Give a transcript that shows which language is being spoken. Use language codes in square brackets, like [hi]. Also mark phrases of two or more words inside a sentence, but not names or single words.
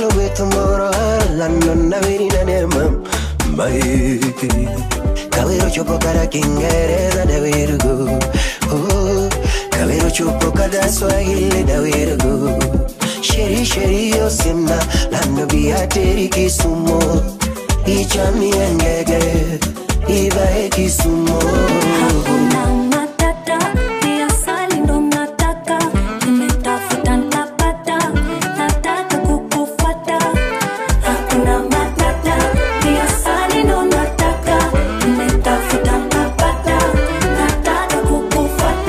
[luo] tomorrow lando na virina ne mam mai Kawero chopo kada Kiingereza da wirugo oh Kawero chopo kada Swahili da wirugo Sheri yosimna lando biateri Kisumu Ichami engege ibae Kisumu [sw] Hakuna matata pia sali ndo nataka nimetafuta nitapata nataka kukufuata Hakuna matata pia sali ndo nataka nimetafuta nitapata nataka kukufuata